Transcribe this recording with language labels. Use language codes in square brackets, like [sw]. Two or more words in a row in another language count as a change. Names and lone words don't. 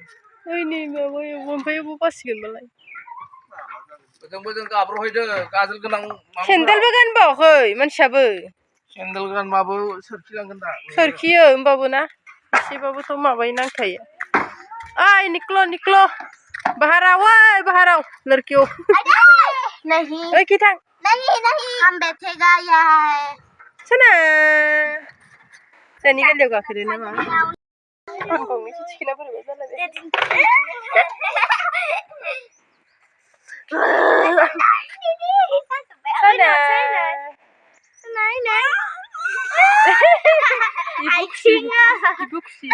[brx] ओइ नै माबायाव ओमफ्राय बबाव बासिगोन मालाय जों गाब्र'हैदो गाजोल गोनां सेन्देलबो गानबावाखै मानसियाबो सेन्देल गानबाबो सोरखिलांगोन दा सोरखियो होमबाबो ना एसेबाबोथ' माबायो नांखायो ओइ [hi] निकलो बाहर आओ बाहर आओ लड़कियों नहीं [brx] ओइ किथां [hi] नहीं हम बैठेगा यहाँ [brx] सना जानि गालियाव गाखोदो नामा आंखौ एसे थिखिना बोरैबा जालायबाय Ibuksi.